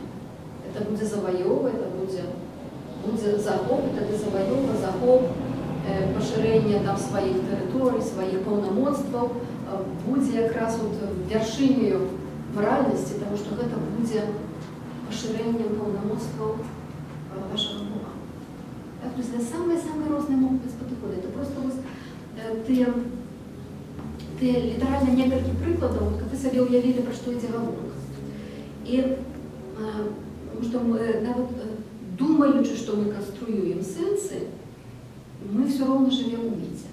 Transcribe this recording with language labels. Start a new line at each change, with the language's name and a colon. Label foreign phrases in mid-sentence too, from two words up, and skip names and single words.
Belarusian: Это будзе заваёва, это будзе захоп, тады заваёва, захоп, пашырэнне там сваіх тэрыторый, сваіх паўнамоцтваў будзе якраз вяршынёю моральнасці, тому што гэта будзе пашырэннем паўнамоцтваў вашага Бога. Так,
Russian: то есть самые
Belarusian: розныя могуць быць падыходы. Это просто тыя літаральна некалькі прыкладаў, каб вы сабе ўявілі, пра што ідзе гаворка. І тому што мы нават думаючы, што мы канструюем сэнсы, мы все роўна жывем у міце.